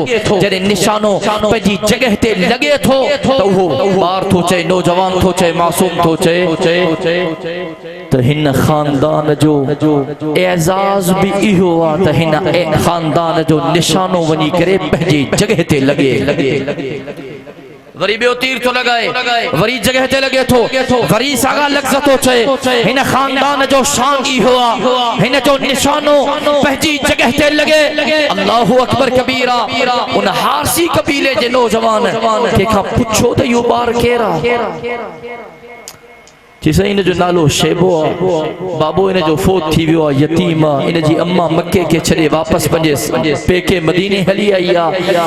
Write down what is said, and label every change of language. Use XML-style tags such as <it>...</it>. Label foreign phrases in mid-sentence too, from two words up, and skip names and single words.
<sd>जॾहिं निशानो पंहिंजी जॻह ते लॻे थो त उहो ॿार थो चए, नौजवान थो चए, मासूम थो चए त हिन ख़ानदान जो एजाज़ भी इहो आहे त हिन ख़ानदान जो निशानो वञी करे पंहिंजी जॻह ते लॻे। वरी ॿियो तीर थो लॻाए, वरी जॻह ते लॻे थो, वरी साॻा लफ़्ज़ थो चए। हिन ख़ानदान जो शान इहो आहे, हिन जो निशानो पंहिंजी जॻह ते लॻे।</sd> <ar>الله أكبر كبيرا.</ar> <sd>उन हारसी कबीले जे नौजवान कंहिंखां पुछो त इहो ॿार केरु आहे? चई इन जो नालो शेबो आहे, बाबो इन जो फोत थी वियो आहे, यतीम आहे। इन जी अम्मा मके खे छॾे वापसि पंहिंजे पेके मदीने हली आई आहे।</sd>